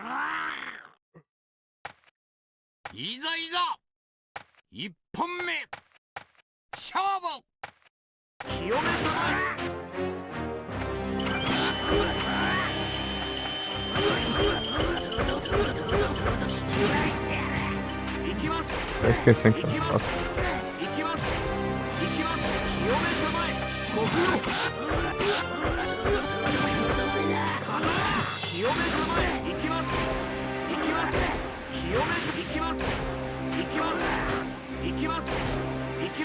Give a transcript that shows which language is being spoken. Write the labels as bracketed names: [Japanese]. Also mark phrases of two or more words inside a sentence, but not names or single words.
[Japanese] いざいざ一本目勝負。清めたまえ。行きます。 [Portuguese] Tá esquecendo que eu não posso. [Japanese] 行きます。行きます。清めたまえ。ご苦労。清めたまえ。行きます。行きます。清め行きます。行きます。行きます。